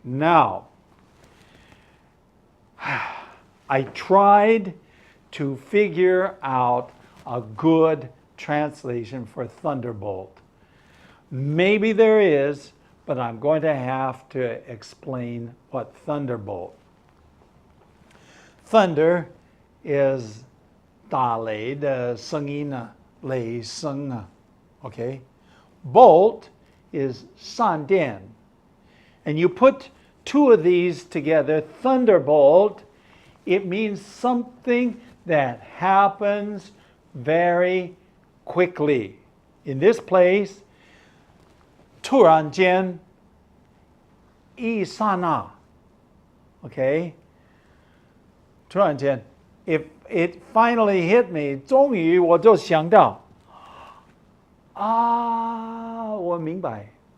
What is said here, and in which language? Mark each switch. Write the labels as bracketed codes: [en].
[en] Now, I tried to figure out a good translation for thunderbolt. Maybe there is, but I'm going to have to explain what thunderbolt. Thunder is [zh] 打雷的声音啊，雷声啊 okay? [en] Bolt is 闪电. And you put two of these together, thunderbolt, it means something that happens very quickly. In this place, [zh] 突然间，一刹那 [en] okay? [zh] 突然间 [en] if it finally hit me, [zh] 终于我就想到，我明白。